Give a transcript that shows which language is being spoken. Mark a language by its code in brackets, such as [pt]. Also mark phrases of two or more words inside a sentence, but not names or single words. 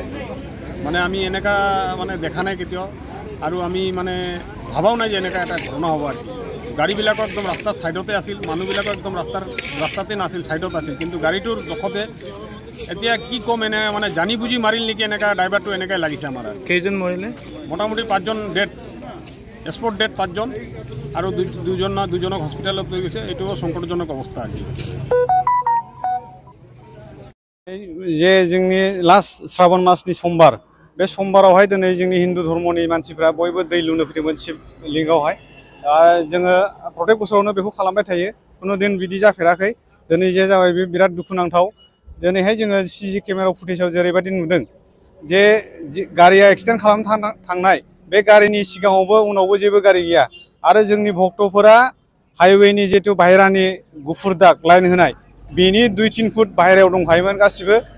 [as] মানে আমি এনেকা মানে দেখা নাই কেতিয়াও আৰু আমি মানে ভাবাও নাই যে এনেকা এটা ঘটনা হ'ব আৰু গাড়ীবিলাক একদম ৰাস্তাৰ সাইডতে আছিল মানুহবিলাক একদম ৰাস্তাতে নাছিল সাইডত আছিল কিন্তু গাড়ীটোৰ দখতে এতিয়া কি কম এনে মানে জানি বুজি মাৰিল নেকি এনেকা ড্ৰাইভাৰটো এনেকাই লাগিছে আমাৰ। কেইজন মৰিলে? মোটামুটি 5জন [en] dead spot dead [as] 5জন আৰু দুজনক হস্পিটালত লৈ গৈছে। এইটোও সংকটজনক অৱস্থা আছে। [brx] जे जोंनि लास्ट श्रावण मासनि समबार बे समबारावहाय दिनै जोंनि हिन्दु धर्मनि मानसिफ्रा बयबो दै लुनो फैदोंमोन शिबलिंगावहाय जोङो प्रत्येक बोसोरावनो बेखौ खालामबाय थायो कुनु दिन बिदि जाफेराखै। दिनै जे जाबाय बे बिराद दुखुनांथाव। दिनैहाय जोङो [en] CCTV camera footage [brx] जेरैबायदि नुदों जे गारिया एक्सिडेन्ट खालामनो थांनाय बे गारिनि सिगाङावबो उनावबो जेबो गारि गैया आरो जोंनि भक्तफोरा हाइवेनि जितु बाहेरानि गुफुर दाग लाइन होनाय बेनि 2-3 फुट बाहेरायाव दंखायोमोन गासिबो।